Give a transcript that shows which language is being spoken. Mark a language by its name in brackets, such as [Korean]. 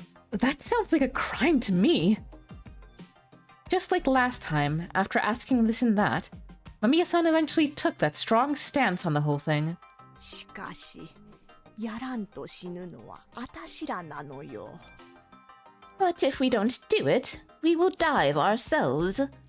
[English] That sounds like a crime to me. Just like last time, after asking this and that, Mamiya-san eventually took that strong stance on the whole thing. [Japanese] しかし、やらんと死ぬのはあたしらなのよ。 [English] But if we don't do it, we will die of ourselves.